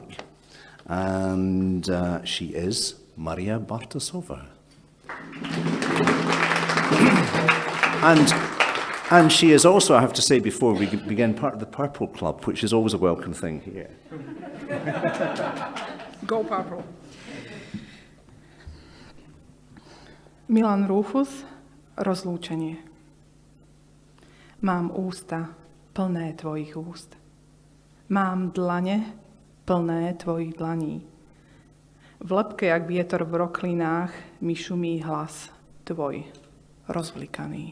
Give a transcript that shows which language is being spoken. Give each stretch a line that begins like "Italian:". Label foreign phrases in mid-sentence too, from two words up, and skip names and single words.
English: And she is Maria Bartasova. And she is also, I have to say before we begin, part of the Purple Club, which is always a welcome thing here. Go Purple.
Slovak: Milan Rufus, Rozlúčenie. Mám ústa plné tvojich úst. Mám dlane plné tvojich dlaní. V lepke, jak vietor v roklinách, mi šumí hlas tvoj, rozvlikaný.